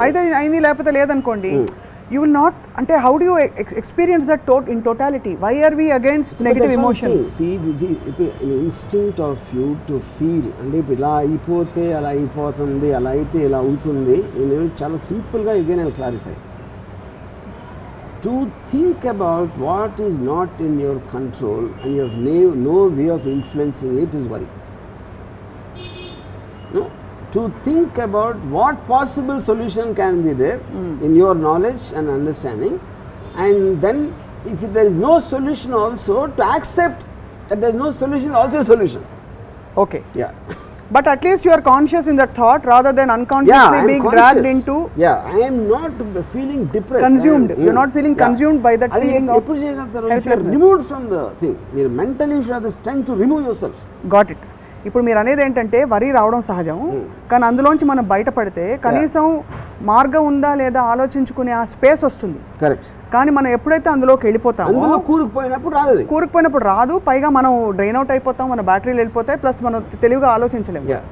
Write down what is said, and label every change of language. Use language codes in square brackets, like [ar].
[te] అయితే అయింది లేకపోతే లేదనుకోండి, [en] You will not, అంటే how do you experience that in totality? Why are we against negative emotions? Instinct of you to feel, [te] అంటే ఇప్పుడు ఇలా అయిపోతే అలా అయిపోతుంది, అలా అయితే ఇలా అవుతుంది. నేను చాలా సింపుల్గా [en] Again I clarify. To think about what is not in your control and you have no way of influencing it is worry. No, to think about what possible solution can be there in your knowledge and understanding, and then if there is no solution also to accept that there is no solution also a solution. Okay. Yeah. But at least you are conscious in that thought rather than unconsciously being dragged into. Yeah, I am not feeling depressed. Consumed. You are not feeling consumed by that feeling of helplessness. Removed from the thing. You mentally should have the strength to remove yourself. Got it. [te] ఇప్పుడు మీరు అనేది ఏంటంటే వరి రావడం సహజం, కానీ అందులోంచి మనం బయటపడితే కనీసం మార్గం ఉందా లేదా ఆలోచించుకునే ఆ స్పేస్ వస్తుంది. కరెక్ట్. కానీ మనం ఎప్పుడైతే అందులోకి వెళ్ళిపోతామో, కూరుకుపోయినప్పుడు రాదు, పైగా మనం డ్రైన్ అవుట్ అయిపోతాం, మన బ్యాటరీలు వెళ్ళిపోతాయి, ప్లస్ మనం తెలివిగా ఆలోచించలేము.